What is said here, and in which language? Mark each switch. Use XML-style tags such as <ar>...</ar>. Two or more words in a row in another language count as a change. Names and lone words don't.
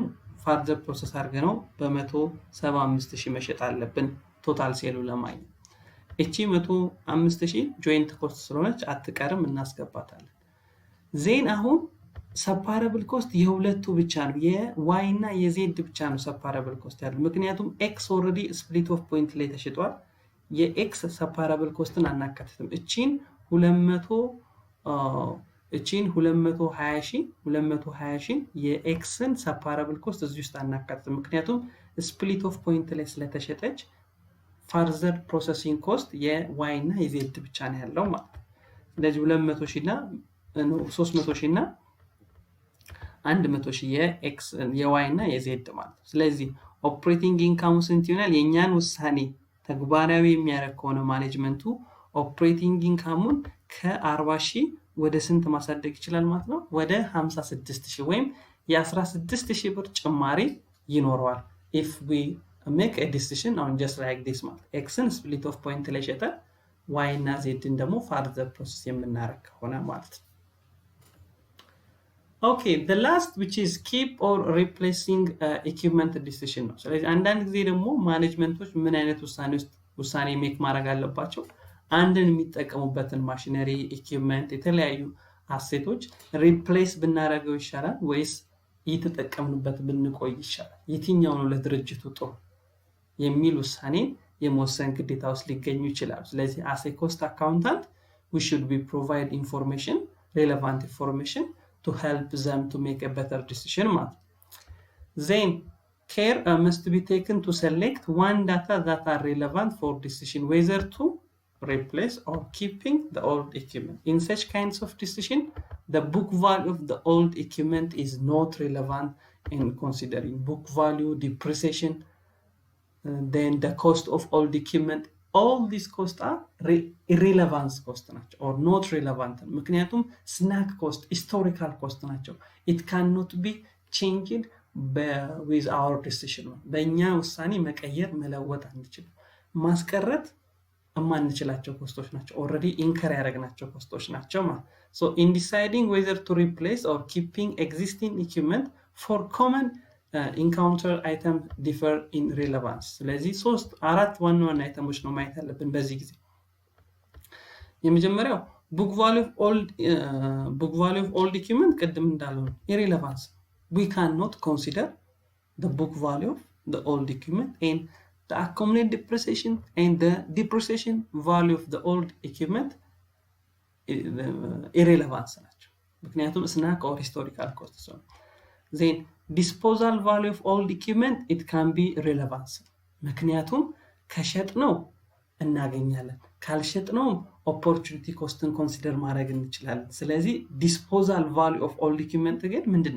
<en>further process</en> <am>አድርገነው በ175,000 መሸጥ አለብን</am> <en>total sale</en> <am>ለማግኘት እቺ 105,000</am> <en>joint cost</en> <am>ስለሆነች አትቀርም እናስገባታለን ዜን አሁን</am> <en>separable cost</en> <am>የሁለቱ ብቻ ነው የዋይ እና የዜድ ብቻ ነው</am> <en>separable cost</en> <am>ያለው ምክንያቱም</am> <en>X already split of point</en> <am>ላይ ተሽጧል የኤክስ</am> <en>separable cost</en> <am>አናካትትም እቺን 220,000 የኤክስን</am> <en>separable cost</en> <am>እዚህ ውስጥ አናካትትም ምክንያቱም</am> <en>split of point</en> <am>ላይ ስለተሸጠች</am> <en>further processing cost</en> <am>የዋይ እና የዜድ ብቻ ነው ያለው ማለት ስለዚህ 200,000 እና 300,000 እና 100,000 የኤክስ የዋይ እና የዜድ ማለት ስለዚህ</am> <en>operating income</en> <am>ስንት ይሆናል የኛን ውሳኔ ተግባራዊ የሚያደርግ ከሆነ ማኔጅመንቱ</am> <en>operating income</en> <am>ከ40,000 ወደ ስንት ማሳደግ ይችላል ማለት ነው ወደ 56,000 ወይም የ16,000 ብር ጭማሪ ይኖረዋል</am> <en>if we make a decision on just like this</en> <am>ማለት xን</am> <en>split of point</en> <am>ላይ ሸጠን y እና z ደግሞ</am> <en>further process</en> <am>የምናደርግ ከሆነ ማለት ነው</am> <en>okay the last which is keep or replacing equipment decision</en> <am>ነው ስለዚህ አንዳንድ ጊዜ ደግሞ ማኔጅመንቶች ምን አይነት ውሳኔ ሜክ ማድረግ አለባቸው አንድን የሚጠቀሙበትን</am> <en>machinery equipment</en> <am>የተለያዩ አሴቶች ሪፕሌስ ብናደርገው ይሻላል ወይስ እየተጠቀምንበት ብንቆይ ይሻላል የትኛው ነው ለድርጅቱ ጥሩ የሚል ውሳኔ የመወሰን ግዴታ ውስጥ ሊገኙ ይችላል ስለዚህ</am> <en>as a cost accountant we should be provide information relevant information to help them to make a better decision then care must be taken to select one data that are relevant for decision whether to replace or keeping the old equipment in such kinds of decision the book value of the old equipment is not relevant in considering book value depreciation then the cost of old equipment all these costs are irrelevant cost ናቸው or not relevant ምክንያቱም snack cost historical cost ናቸው it cannot be changed with our decision</en> <am>በእኛ ውሳኔ መቀየር መለወጥ አንችልም ማስቀረት ማንችላቸው ኮስቶች ናቸው</am> <en>already incur</en> <am>ያደረግናቸው ኮስቶች ናቸው</am> <en>so in deciding whether to replace or keeping existing equipment for common encounter item differ in relevance</en> <am>ስለዚህ 4 ዋና አይተሞች ነው ማየት ያለብን በዚህ ጊዜ የመጀመሪያው</am> <en>book value of old equipment</en> <am>ቅድም እንዳለው</am> <en>irrelevance we cannot consider the book value of the old equipment and the accumulated depreciation and the depreciation value of the old equipment irrelevant ናቸው</en> <am>ምክንያቱም</am> <en>sunk or historical cost</en> <am>ነው።</am> <en>then disposal value of old equipment it can be relevance፣</en> <am>ምክንያቱም ከሸጥነው እናገኛለን፣ ካልሸጥነው</am> <en>opportunity cost consider</en> <am>ማድረግ እንችላለን። ስለዚህ</am> <en>disposal value of old equipment</en> <am>ግን ምንድነው?</am>